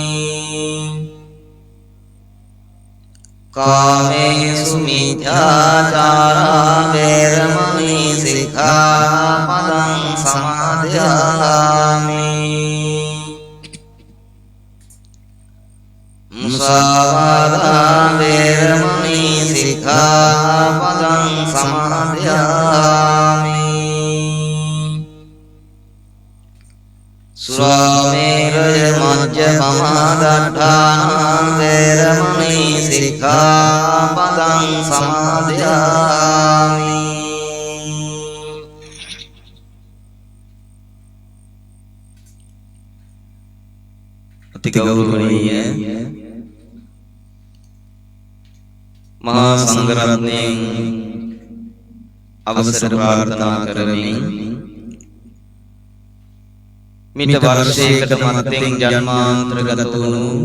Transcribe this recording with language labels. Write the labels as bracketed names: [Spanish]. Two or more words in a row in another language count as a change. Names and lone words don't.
[Pali] කාමේසු මිච්ඡාචාරා වේරමණී සික්ඛාපදං සමාදියාමි මුසාවාදා වේරමණී සික්ඛාපදං සමාදියාමි සුරාමේරය මජ්ජපමාදට්ඨානා වේරමණී සික්ඛාපදං සමාදියාමි [Sinhala] අතිගෞරවනීය මහා සංඝරත්නයන් අවසර ප්‍රාර්ථනා කරමින් මිට වර්ෂයකට මත්තෙන් ජන්මාන්තරගත වුණු